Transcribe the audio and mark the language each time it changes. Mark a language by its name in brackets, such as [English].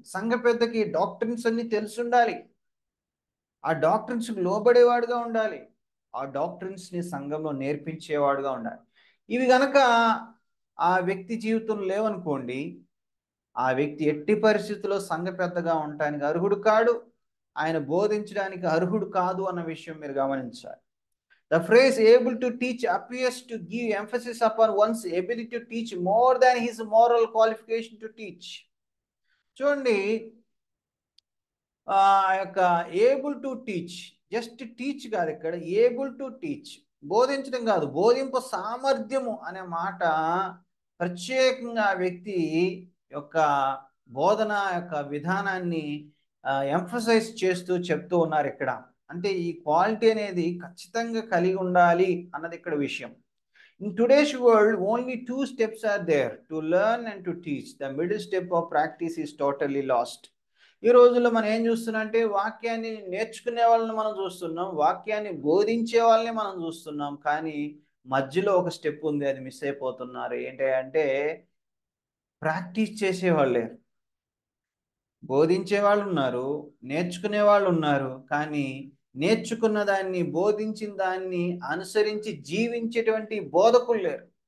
[Telugu] సంఘ పెద్దకి డాక్ట్రిన్స్ అన్ని తెలిసి ఉండాలి, ఆ డాక్ట్రిన్స్ లోబడేవాడుగా ఉండాలి, ఆ డాక్ట్రిన్స్ ని సంఘంలో నేర్పించేవాడుగా ఉండాలి. ఇవి గనక ఆ వ్యక్తి జీవితంలో లేవనుకోండి, ఆ వ్యక్తి ఎట్టి పరిస్థితుల్లో సంఘ పెద్దగా ఉండటానికి అర్హుడు కాడు, ఆయన బోధించడానికి అర్హుడు కాదు అన్న విషయం మీరు గమనించాలి. [English] The phrase able to teach appears to give emphasis upon one's ability to teach more than his moral qualification to teach. [Telugu] చూడండి, ఆ యొక్క able to teach, just teach కాదు ఇక్కడ, ఏబుల్ టు టీచ్, బోధించడం కాదు, బోధింపు సామర్థ్యము అనే మాట ప్రత్యేకంగా ఆ వ్యక్తి యొక్క బోధన యొక్క విధానాన్ని ఎంఫసైజ్ చేస్తూ చెప్తూ ఉన్నారు ఇక్కడ. అంటే ఈ క్వాలిటీ అనేది ఖచ్చితంగా కలిగి ఉండాలి అన్నది ఇక్కడ విషయం. [English] In today's world, only two steps are there: to learn and to teach. The middle step of practice is totally lost. [Telugu] ఈ రోజుల్లో మనం ఏం చూస్తున్నాం అంటే, వాక్యాన్ని నేర్చుకునే వాళ్ళని మనం చూస్తున్నాం, వాక్యాన్ని బోధించే వాళ్ళని మనం చూస్తున్నాం, కానీ మధ్యలో ఒక స్టెప్ ఉంది, అది మిస్ అయిపోతున్నారు. ఏంటి అంటే ప్రాక్టీస్ చేసేవాళ్ళే. బోధించే వాళ్ళు ఉన్నారు, నేర్చుకునే వాళ్ళు ఉన్నారు, కానీ నేర్చుకున్న దాన్ని, బోధించిన దాన్ని అనుసరించి జీవించేటువంటి బోధకులు లేరు.